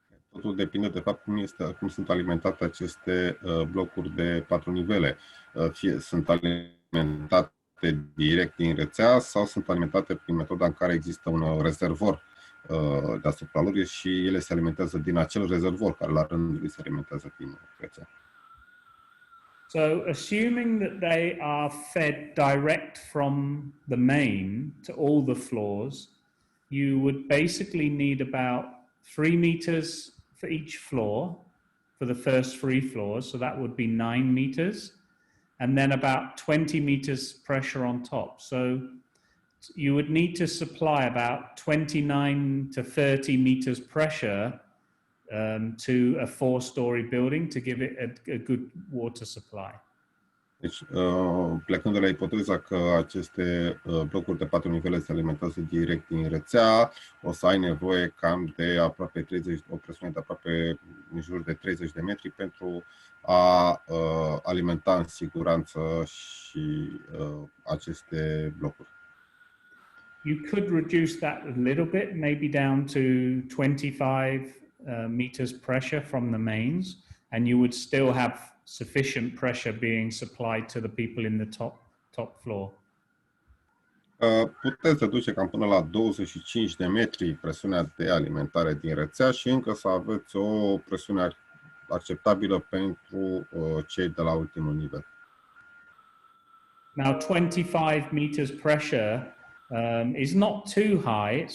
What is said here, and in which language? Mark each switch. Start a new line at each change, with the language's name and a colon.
Romanian: Totul depinde de fapt cum sunt alimentate aceste blocuri de 4 nivele. Fie sunt alimentate direct din rețea sau sunt alimentate prin metoda în care există un rezervor deasupra lor și ele se alimentează din acel rezervor care la rândul lui se alimentează din rețea.
English: So assuming that they are fed direct from the main to all the floors, you would basically need about 3 meters for each floor for the first 3 floors. So that would be 9 meters. And then about 20 meters pressure on top. So you would need to supply about 29 to 30 meters pressure to a 4-story building to give it a good water supply.
Romanian: Deci, plecând de la ipoteza că aceste blocuri de 4 nivele se alimentează direct din rețea, o să ai nevoie cam de aproape 30, o presiune de aproape în jur de 30 de metri pentru a alimenta în siguranță și aceste blocuri.
English: You could reduce that a little bit, maybe down to 25 meters pressure from the mains, and you would still have sufficient pressure being supplied to the people in the top floor.
Romanian: Puteți reduce cam până la 25 de metri presiunea de alimentare din rețea și încă să aveți o presiune acceptabilă pentru cei de la ultimul nivel.
English: Now 25 meters pressure is not too high.